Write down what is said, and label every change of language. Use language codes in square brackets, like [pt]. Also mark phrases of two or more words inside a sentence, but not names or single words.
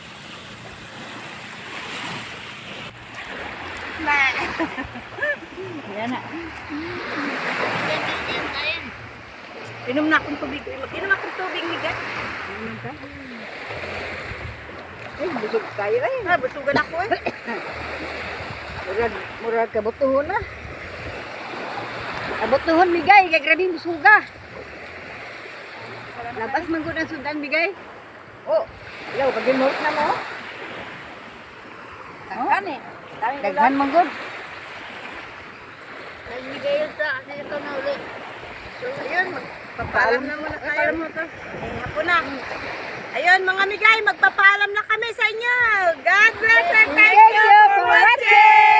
[ceb] Yan na. Inom na akong tubig. Inom akong tubig, Migay. Inom ka? Ay, busog tayo eh. Busugan ako eh. Murag kabutuhon na. Kabutuhon Migay, kay grabe busuga. Labas man gud ang sudan Migay. Oh, ilaw pag-remote na mo. Kan eh. Daghan man gud. [tl] Ay, migay yun sa kasi ito na ulit. So, ayun, magpapaalam na muna tayo. Ako na. Ayun, mga Migay, magpapaalam na kami sa inyo. [en] God bless and thank you for watching.